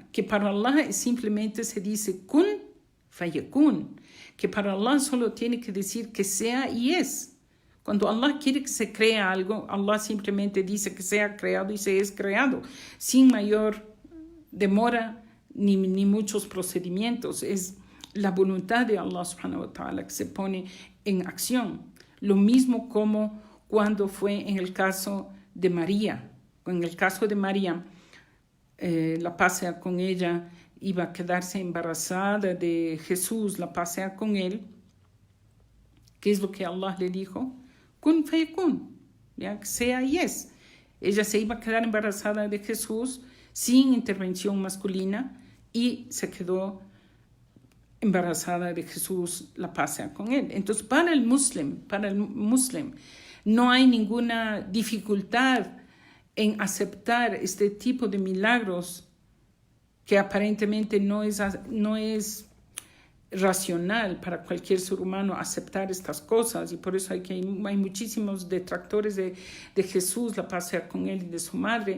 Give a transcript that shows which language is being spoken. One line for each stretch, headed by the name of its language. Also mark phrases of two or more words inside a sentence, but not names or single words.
Spanish: Que para Allah simplemente se dice
Arabic: كن فيكون,
Spanish: que para Allah solo tiene que decir que sea y es. Cuando Allah quiere que se crea algo, Allah simplemente dice que sea creado y se es creado, sin mayor demora ni muchos procedimientos. Es la voluntad de Allah
Arabic: سبحانه وتعالى
Spanish: que se pone en acción. Lo mismo como cuando fue en el caso de María. En el caso de María, la pasea con ella, iba a quedarse embarazada de Jesús, la pasea con él. ¿Qué es lo que Allah le dijo?
Arabic: كن فيكون, ya,
Spanish: que sea y es. Ella se iba a quedar embarazada de Jesús sin intervención masculina y se quedó embarazada de Jesús, la paz sea con él. Entonces, para el muslim, no hay ninguna dificultad en aceptar este tipo de milagros que aparentemente no es racional para cualquier ser humano aceptar estas cosas, y por eso hay muchísimos detractores de Jesús, la paz sea con él, y de su madre.